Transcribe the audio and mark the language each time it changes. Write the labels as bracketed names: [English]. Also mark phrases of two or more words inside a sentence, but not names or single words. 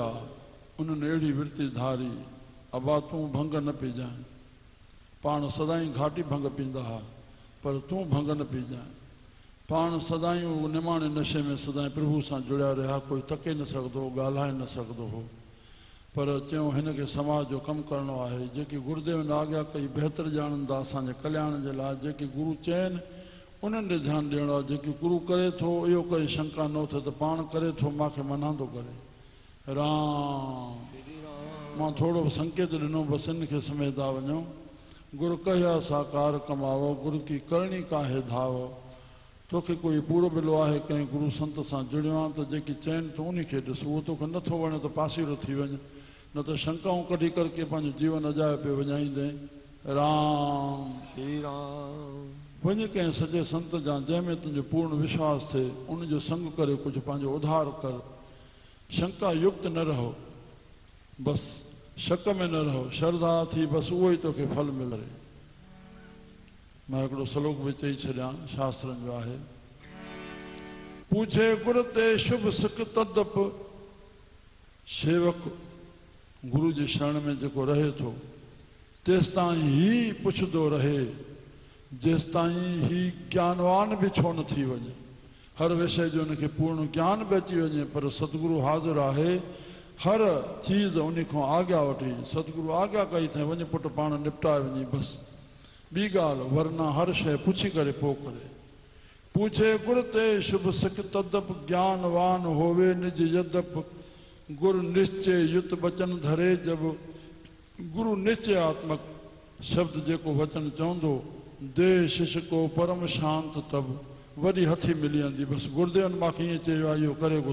[Sindhi] उन्हनि अहिड़ी विर्ती धारी, अबा तूं भंग न पीजांइ। पाण सदाईं घाटी भंग पींदा हुआ, पर तूं भंग न पीजांइ। पाण सदाईं निमाणे नशे में सदाईं प्रभु सां जुड़िया रहिया, कोई तके न सघंदो, ॻाल्हाए न सघंदो हो। पर चयूं हिन खे समाज जो कमु करिणो आहे। जेकी गुरुदेव ने आज्ञा कई बहितर ॼाणंदा असांजे कल्याण जे लाइ। जेके गुरु चइनि उन्हनि ॾे ध्यानु ॾियणो आहे। जेकी गुरु करे थो इहो कोई शंका न थिए त पाण करे थो, मूंखे मना थो करे। राम मां थोरो संकेत ॾिनो, बसि इन खे समेटा वञो। [Punjabi] गुरु कया साकार कमावो, गुरु की करणी काहे धाव। [Sindhi] तोखे कोई पूरो मिलो आहे, कंहिं गुरु संत सां जुड़ियो आहे त जेकी चइनि तूं उन खे ॾिस। उहो तोखे नथो वणे त पासीरो थी वञे, न त शंकाऊं कढी करके पंहिंजो जीवन अजाए पियो वञाईंदे। राम श्री राम वञे कंहिं सॼे संत जा जंहिंमें तुंहिंजो पूर्ण विश्वास थिए, उनजो संग करे कुझु पंहिंजो उधार कर। शंका युक्त न रहो, बसि शक में न रहो, श्रद्धा थी, बसि उहो ई तोखे फल मिले। मैं हिकिड़ो श्लोक बि चई छॾियां, शास्त्रनि जो आहे। [Hindi] पूछे गुर ते शुभ सिक तदप। [Sindhi] सेवक गुरु जी शरण में जेको रहे थो तेसि ताईं ही पुछंदो रहे, जेसि ताईं ही ज्ञानवान बि छो न थी वञे। हर विषय जो उनखे पूर्ण ज्ञान बि अची वञे, पर सतगुरु हाज़िर आहे हर चीज़ उन खां आज्ञा वठी। सतगुरु आज्ञा कई अथई वञ पुट पाण निपटाए वञी, बसि ॿी ॻाल्हि, वरना हर शइ पुछी करे पोइ करे। [Hindi] पूछे गुर ते शुभ सिक तदप, ज्ञानवान होवे निज यदप। गुरु निश्चय युत बचन धरे, जब [Sindhi] गुरु निश्चयात्मक शब्द जेको वचन चवंदो, [Hindi] दे शिष्य को परम शांत तब। [Sindhi] वॾी हथी मिली वेंदी। बसि गुरुदेवनि मूंखे ईअं चयो आहे, इहो करे